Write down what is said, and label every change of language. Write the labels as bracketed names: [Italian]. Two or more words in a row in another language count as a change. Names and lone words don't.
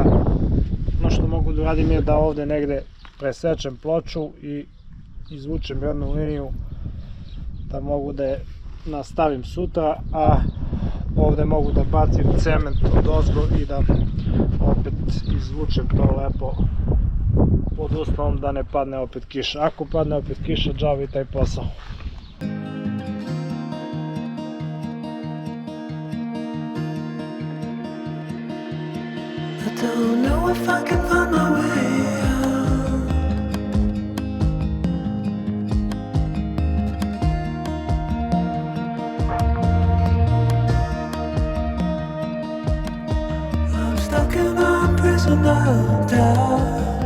[Serbian] Ono što mogu da radim je da ovdje negdje presečem ploču i izvučem jednu liniju da mogu da je nastavim sutra, a ovdje mogu da bacim cement odozgo i da opet izvučem to lepo, pod uslovom da ne padne opet kiša. Ako padne opet kiša, džavi taj posao. [English] I don't know if I can find my way out. I'm stuck in a prison of doubt.